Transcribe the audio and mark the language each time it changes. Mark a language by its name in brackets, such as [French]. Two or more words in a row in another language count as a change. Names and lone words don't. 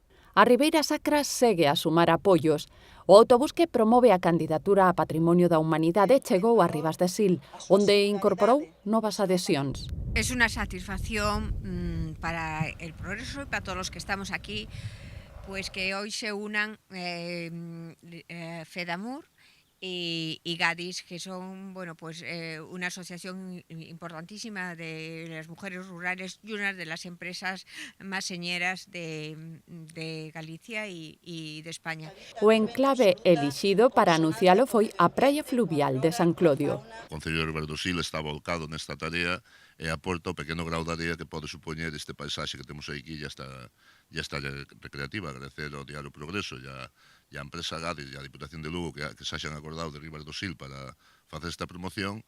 [Galician] A Ribeira Sacra segue a sumar apoios. O autobús que promove a candidatura a Patrimonio da Humanidade chegou a Ribas de Sil, onde incorporou novas adhesións. [Spanish] Es una satisfacción para el progreso y para todos los que estamos aquí, pues que hoy se unan FEDAMUR y Gadis, que son una asociación importantísima de las mujeres rurales y una de las empresas más señeras de Galicia y de España. [Galician] O enclave elixido para anuncialo foi a praia fluvial de San Clodio. O Concello de Ribas do Sil está volcado nesta tarea e aporta o pequeno grau de area que pode supoñer este paisaxe que temos aquí e esta recreativa. Agradecer ao Diario Progreso e a empresa Gadis e a Diputación de Lugo que se haxan acordado de Ribas do Sil para facer esta promoción.